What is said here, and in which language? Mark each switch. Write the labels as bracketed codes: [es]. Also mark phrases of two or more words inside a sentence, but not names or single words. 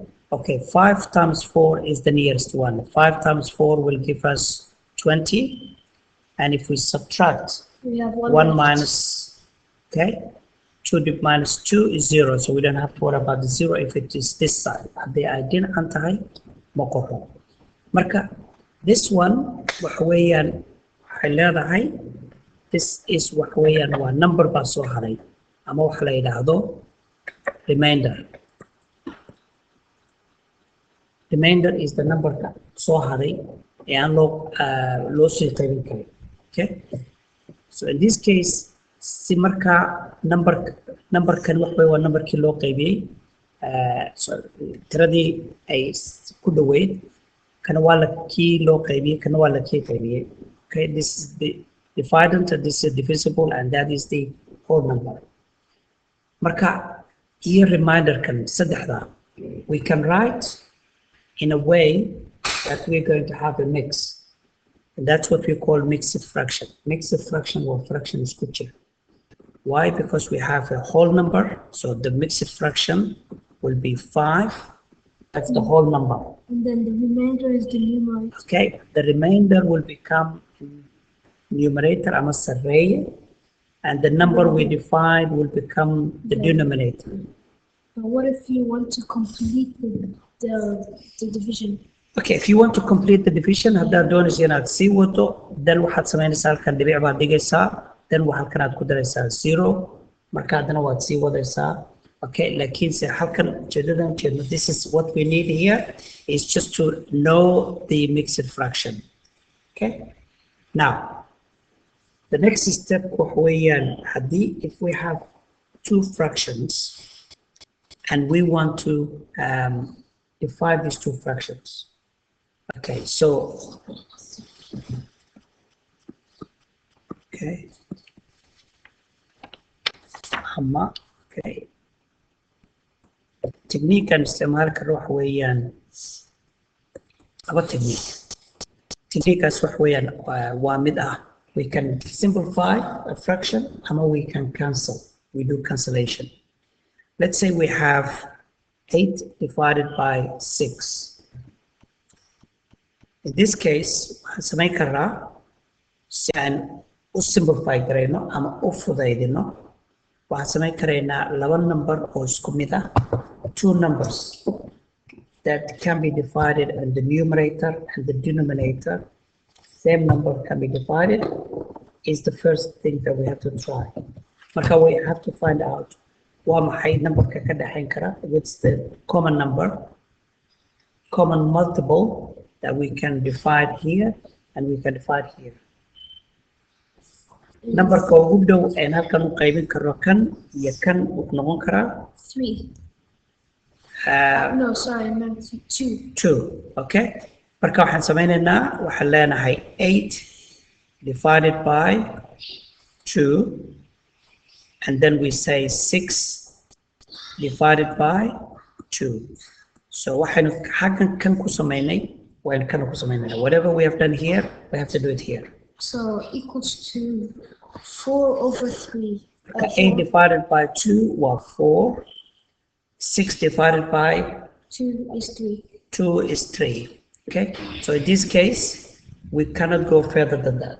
[en] Okay, 5 times 4 is the nearest one. 5 times 4 will give us 20. And if we subtract, We have 1 minus, okay, 2 minus 2 is 0. So we don't have to worry about the 0 if it is this side. I didn't antahay mokoho. Marka, this one, [so] waxweeyaan waxay leedahay, [en] this is [so] waxweeyaan waa number baa soo haray. Ama waxa la yiraahdo remainder. [en] Remainder is the number [so] ka soo haray ee aan loo sii qaybin karin. [en] Okay, so in this case, [so] si marka numberkan waxa waa numberkii loo qaybiyay, so tiradii ay ku dhaweyd, kana waa la kii loo qaybiyay, kana waa la kii qaybiyay. [en] Okay, this is the dividend, and this is divisible, and that is the whole number. [so] Marka iyo reminder kan saddexda, [en] we can write in a way that we're going to have a mix. And that's what we call mixed fraction. Mixed fraction or fraction is good. Why? Because we have a whole number. So the mixed fraction will be 5. That's the whole number. And then the remainder is the numerator. Okay, the remainder will become numerator, [so] ama sareye, [en] and the number we divide will become the denominator. But what if you want to complete the division? Okay, if you want to complete the division, [so] haddaad doonaysa inaad sii wado, then waxaad samaynaysaa halkan dhibic baad dhigaysaa, then halkan aad ku daraysaa 0, marka haddana waad sii wadaysaa. Okay, laakiinse halkan ujeedadan jeedno, [en] this is what we need here, is just to know the mixed fraction. Okay, now the next step [so] waxweeyaan haddii [en] if we have 2 fractions and we want to divide these 2 fractions. Okay, so okay, okay, [so] technique aan isticmaali karo waxa weeyaan laba technique. Techniqueaas waxa weeyaan waa mid ah [en] We can simplify a fraction, or we can cancel. We do cancellation. Let's say we have 8 divided by 6. In this case, [so] waxaan samayn karnaa si aan u simplify karayno ama u fudaydino. Waxaan samayn karaynaa laba number oo isku mid ah, [en] 2 numbers that can be divided in the numerator and the denominator. Same number can be divided is the first thing that we have to try. [so] Marka [en] we have to find out [so] waa maxay numberka ka dhaxayn kara, [en] what's the common number, common multiple that we can divide here and we can divide here. [so] Numberka ugu dhow ee halkan u qaybin karo kan iyo kan uu noqon karaa 3. [en] No, sorry, I meant 2. 2, okay? [so] Marka waxaan samaynaynaa, waxaan leenahay [en] 8 divided by 2, and then we say 6 divided by 2. [so] So waxaynu xaggan kan ku samaynay, waan kan ku samaynayna. [en] Whatever we have done here, we have to do it here. So equals to 4 over 3. 8 divided by 2 was 4. 6 divided by 2 is 3. 2 is 3. Okay, so in this case, we cannot go further than that.